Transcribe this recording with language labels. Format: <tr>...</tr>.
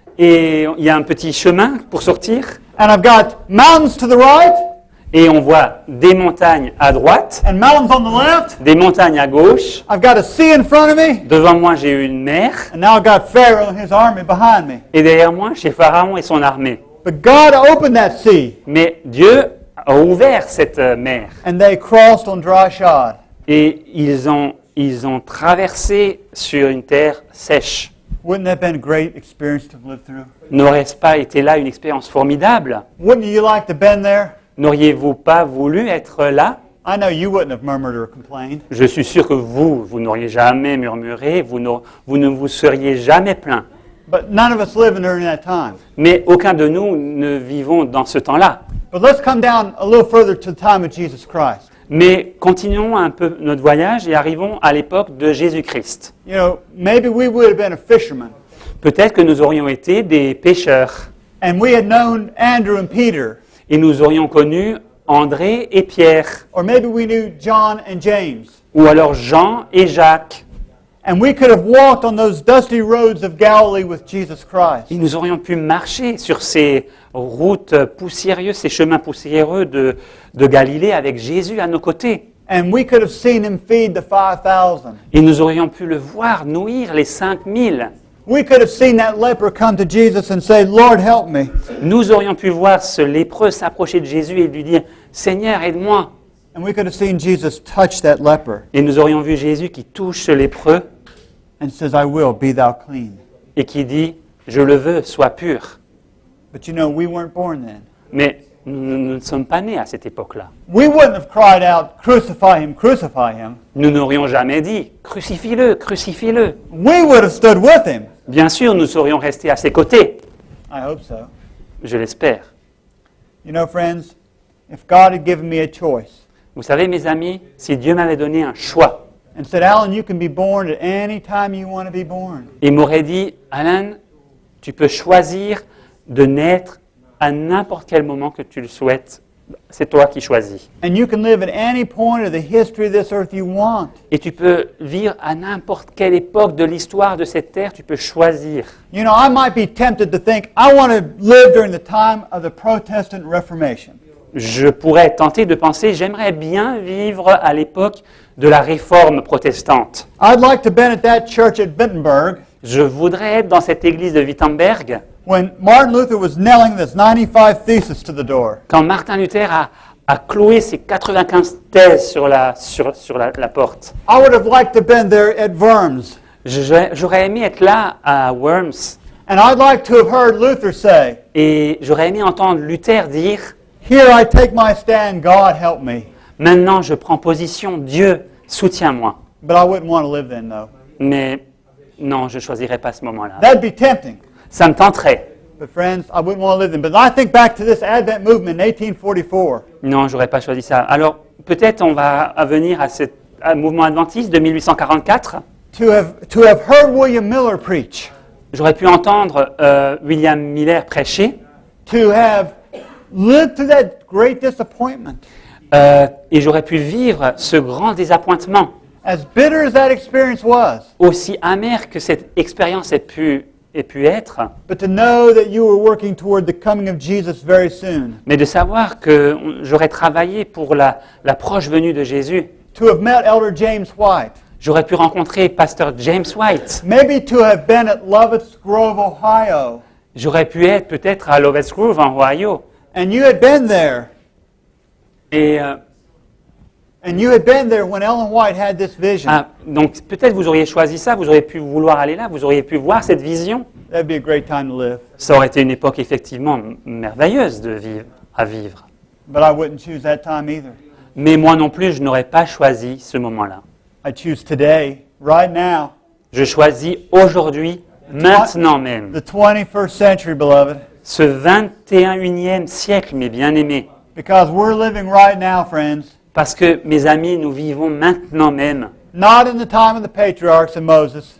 <fr>Et il y a un petit chemin pour sortir.</fr> <en>And I've got mountains to the right.</en> <fr>Et on voit des montagnes à droite,</fr> <en>And mountains on the left.</en> <fr>des montagnes à gauche.</fr> <en>I've got a sea in front of me.</en> <fr>Devant moi, j'ai une mer.</fr> <en>And now I've got Pharaoh and his army behind me.</en> <fr>Et derrière moi, j'ai Pharaon et son armée.</fr> <en>But God opened that sea.</en> <fr>Mais Dieu a ouvert cette mer.</fr> <en>And they crossed on dry shod.</en> <fr>Et ils ont traversé sur une terre sèche.</fr> <en>Wouldn't that have been a great experience to live through?</en> <fr>N'aurait-ce pas été là une expérience formidable?</fr> <en>Wouldn't you like to have been there?</en> <fr>N'auriez-vous pas voulu être là?</fr> <en>I know you wouldn't have murmured or complained.</en> <fr>Je suis sûr que vous n'auriez jamais murmuré, vous ne vous seriez jamais plaint.</fr> <en>But none of us living during that time.</en> <fr>Mais aucun de nous ne vivons dans ce temps-là.</fr> <en>But let's come down a little further to the time of Jesus Christ.</en> <fr>Mais continuons un peu notre voyage et arrivons à l'époque de Jésus-Christ.</fr> <en>You know, maybe we would have been a fisherman.</en> <fr>Peut-être que nous aurions été des pêcheurs</fr> <en>And we had known Andrew and Peter.</en> <fr>et nous aurions connu André et Pierre,</fr> <en>Or maybe we knew John and James.</en> <fr>ou alors Jean et Jacques.</fr> <en>And we could have walked on those dusty roads of Galilee with Jesus Christ.</en> <fr>Et nous aurions pu marcher sur ces routes poussiéreuses, ces chemins poussiéreux de Galilée avec Jésus à nos côtés.</fr> <en>And we could have seen him feed the 5,000.</en> <fr>Et nous aurions pu le voir nourrir les 5000.</fr> <en>We could have seen that leper come to Jesus and say, Lord, help me.</en> <fr>Nous aurions pu voir ce lépreux s'approcher de Jésus et lui dire « Seigneur, aide-moi ».</fr> <en>And we could have seen Jesus touch that leper</en> <fr>Et nous aurions vu Jésus qui touche ce lépreux</fr> <en>and says, I will, be thou clean.</en> <fr>et qui dit « Je le veux, sois pur ».</fr> <en>But you know, we weren't born then.</en> <fr>Mais nous ne sommes pas nés à cette époque-là.</fr> <en>We wouldn't have cried out, crucify him, crucify him.</en> <fr>Nous n'aurions jamais dit « Crucifie-le, crucifie-le ».</fr> <en>We would have stood with him.</en> <fr>Bien sûr, nous serions restés à ses côtés.</fr> <en>I hope so.</en> <fr>Je l'espère.</fr> <en>You know, friends, if God had given me a choice</en> <fr>Vous savez, mes amis, si Dieu m'avait donné un choix</fr> <en>and said, Alan, you can be born at any time you want to be born.</en> <fr>et m'aurait dit « Alan, tu peux choisir de naître à n'importe quel moment que tu le souhaites C'est toi qui choisis.</fr> <en>And you can live at any point of the history of this earth you want.</en> <fr>Et tu peux vivre à n'importe quelle époque de l'histoire de cette terre, tu peux choisir.</fr> <en>You know, I might be tempted to think, I want to live during the time of the Protestant Reformation.</en> <fr>Je pourrais être tenté de penser, j'aimerais bien vivre à l'époque de la réforme protestante.</fr> <en>I'd like to have been at that church at Wittenberg</en> <fr>Je voudrais être dans cette église de Wittenberg</fr> <en>when Martin Luther was nailing this 95 thesis to the door.</en> <fr>quand Martin Luther a cloué ses 95 thèses sur la porte.</fr> <en>I would have liked to have been there at Worms.</en> <fr>J'aurais aimé être là à Worms</fr> <en>And I'd like to have heard Luther say,</en> <fr>et j'aurais aimé entendre Luther dire</fr> <en>here I take my stand, God help me.</en> <fr>« Maintenant je prends position, Dieu, soutiens-moi.</fr> <en>But I wouldn't want to live then, though. »</en> <fr>Mais non, je ne choisirais pas ce moment-là.</fr> <en>That'd be tempting.</en> <fr>Ça me tenterait.</fr> <en>But friends, I wouldn't want to live then. But I think back to this Advent movement in 1844.</en> <fr>Non, j'aurais pas choisi ça. Alors, peut-être on va venir à ce mouvement adventiste de 1844.</fr> <en>To have heard William Miller preach.</en> <fr>J'aurais pu entendre William Miller prêcher</fr> <en>To have lived through that great disappointment.</en> <fr>et j'aurais pu vivre ce grand désappointement.</fr> <en>As bitter as that experience was,</en> <fr>Aussi amer que cette expérience ait pu être,</fr> <en>but to know that you were working toward the coming of Jesus very soon.</en> <fr>mais de savoir que j'aurais travaillé pour la proche venue de Jésus.</fr> <en>To have met Elder James White.</en> <fr>J'aurais pu rencontrer Pasteur James White.</fr> <en>Maybe to have been at Lovett's Grove, Ohio.</en> <fr>J'aurais pu être peut-être à Lovett's Grove en Ohio.</fr> <en>And you had been there.</en> <fr>Et</fr> <en>And you had been there when Ellen White had this vision.</en> <fr>donc peut-être vous auriez choisi ça, vous auriez pu vouloir aller là, vous auriez pu voir cette vision.</fr> <en>That'd be a great time to live.</en> <fr>Ça aurait été une époque effectivement merveilleuse à vivre.</fr> <en>But I wouldn't choose that time either.</en> <fr>Mais moi non plus, je n'aurais pas choisi ce moment-là.</fr> <en>I choose today, right now,</en> <fr>Je choisis aujourd'hui, maintenant même,</fr> <en>the 21st century, beloved.</en> <fr>ce 21e siècle, mes bien-aimés.</fr> <en>Because we're living right now, friends.</en> <fr>Parce que, mes amis, nous vivons maintenant même,</fr> <en>Not in the time of the patriarchs and Moses.</en>